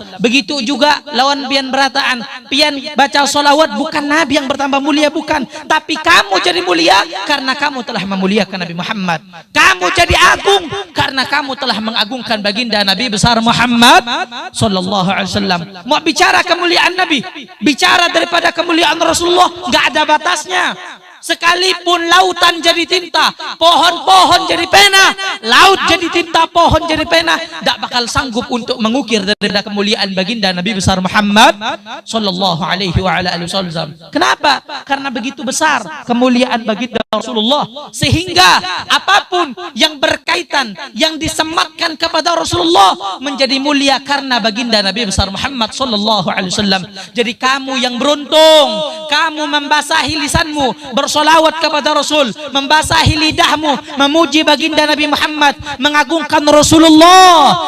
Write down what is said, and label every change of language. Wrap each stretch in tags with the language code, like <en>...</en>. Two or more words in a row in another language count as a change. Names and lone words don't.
<id>Begitu juga</id> <bjn>lawan pian berataan, pian baca</bjn> <id>solawat bukan Nabi yang bertambah mulia, bukan, tapi kamu jadi mulia karena kamu telah memuliakan Nabi Muhammad. Kamu jadi agung karena kamu telah mengagungkan baginda Nabi besar Muhammad</id> <ar>صلى الله عليه وسلم.</ar> <id>Mau bicara kemuliaan Nabi, bicara daripada kemuliaan Rasulullah, nggak ada batasnya. Sekalipun lautan jadi tinta, pohon-pohon jadi pena, laut jadi tinta, pohon jadi pena, tidak bakal sanggup untuk mengukir daripada kemuliaan baginda Nabi besar Muhammad</id> <ar>صلى الله عليه وعلى آله وسلم.</ar> <id>Kenapa? Karena begitu besar kemuliaan baginda Rasulullah, sehingga apapun yang berkaitan, yang disematkan kepada Rasulullah menjadi mulia karena baginda Nabi besar Muhammad</id> <ar>صلى الله عليه وسلم.</ar> <id>Jadi kamu yang beruntung, kamu membasahi lisanmu bersolawat kepada Rasul, membasahi lidahmu memuji baginda Nabi Muhammad, mengagungkan Rasulullah.</id>